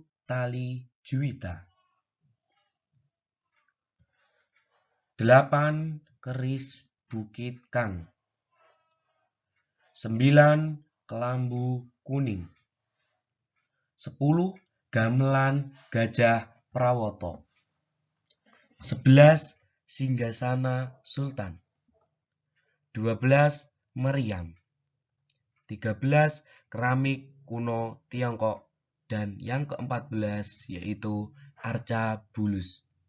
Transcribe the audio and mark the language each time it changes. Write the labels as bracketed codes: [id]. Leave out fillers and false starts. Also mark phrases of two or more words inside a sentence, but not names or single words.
[id] Tali Juwita. 8. Keris Bukit Kang. 9. Kelambu Kuning. 10. Gamelan Gajah Prawoto. 11. Singgasana Sultan. 12. Meriam. 13. Keramik kuno Tiongkok. Dan yang ke-14 yaitu arca bulus.